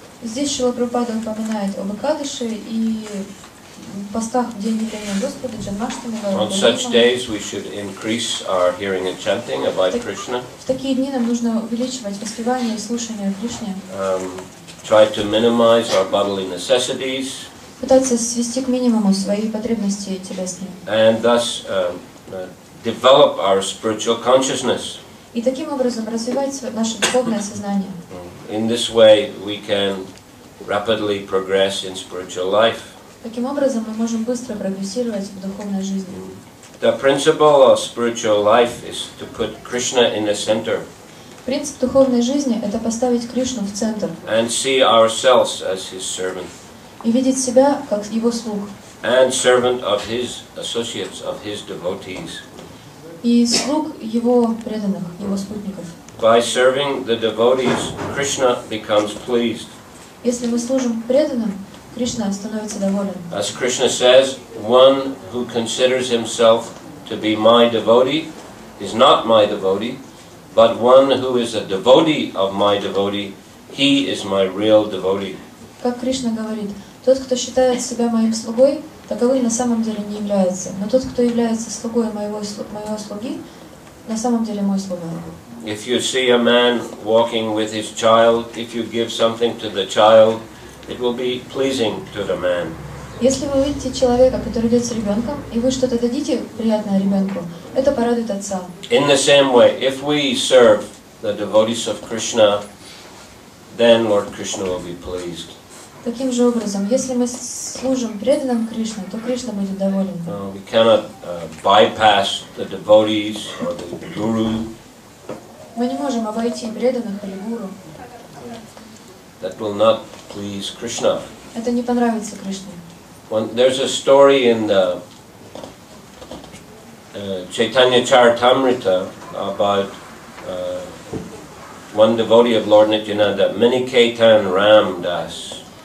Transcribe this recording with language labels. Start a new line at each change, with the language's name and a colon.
Russian: Здесь Шрила Прабхупада упоминает об Экадаши и постах в день явления Господа, Джанмаштами, Гаура
English: On such days we should increase our hearing and chanting about Krishna.
Russian: В такие дни нам нужно увеличивать воспевание и слушание о Кришне.
English: Try to minimize our bodily necessities.
Russian: Пытаться свести к минимуму свои потребности телесные.
English: And thus develop our spiritual consciousness.
Russian: И таким образом развивать наше духовное сознание.
English: In this way we can rapidly progress in spiritual life.
Russian: Таким образом мы можем быстро прогрессировать в духовной жизни.
English: The principle of spiritual life is to put Krishna in the center.
Russian: Принцип духовной жизни — это поставить Кришну в центр.
English: And see ourselves as his servant.
Russian: и видеть себя как его слуг,
English: and servant of his associates, of his devotees.
Russian: и слуг его преданных, его спутников.
English: By serving the devotees, Krishna becomes pleased.
Russian: Если мы служим преданным, Кришна становится доволен.
English: As Krishna says, one who considers himself to be my devotee is not my devotee, but one who is a devotee of my devotee, he is my real devotee.
Russian: Как Кришна говорит, тот, кто считает себя моим слугой, таковым на самом деле не является. Но тот, кто является слугой моего слуги, на самом деле мой слуга.
English: If you see a man walking with his child, if you give something to the child, it will be pleasing to the man.
Russian: Если вы увидите человека, который идет с ребенком, и вы что-то дадите приятное ребенку, это порадует отца.
English: In the same way, if we serve the devotees of Krishna, then Lord Krishna will be pleased.
Russian: Таким же образом, если мы служим преданным Кришне, то Кришна будет доволен.
English: We cannot bypass the devotees or the guru.
Russian: Мы не можем обойти преданных или гуру.
English: That will not please Krishna.
Russian: Это не понравится Кришне.
English: There's a story in the Chaitanya Charitamrita about one devotee of Lord Nityananda, Miniketan Ram Das.